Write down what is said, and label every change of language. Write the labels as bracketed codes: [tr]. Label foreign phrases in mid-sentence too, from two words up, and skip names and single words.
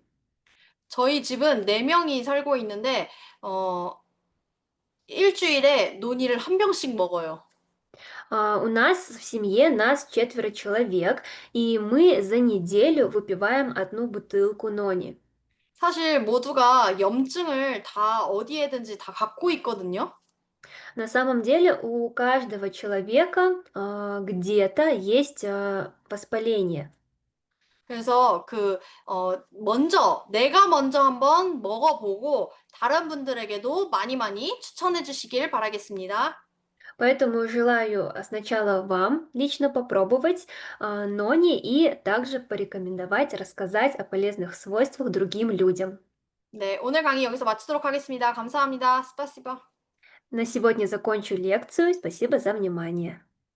[ko] 저희 집은 4 명이 살고 있는데 어 일 주일에 논이를 한 병씩 먹어요. [ru] У нас в семье нас 4 человек, и мы за неделю выпиваем 1 бутылку нони. [ko] 사실 모두가 염증을 다 어디에든지 다 갖고 있거든요. [ru] На самом деле у каждого человека где-то есть воспаление. [ko] 그래서 먼저 내가 먼저 한번 먹어 보고 다른 분들에게도 많이 많이 추천해 주시길 바라겠습니다. [ru] Поэтому желаю сначала вам лично попробовать нони и также порекомендовать, рассказать о полезных свойствах другим людям. [ko] 네, 오늘 강의 여기서 마치도록 하겠습니다. 감사합니다. 스파시바. [ru] На сегодня закончу лекцию. Спасибо за внимание.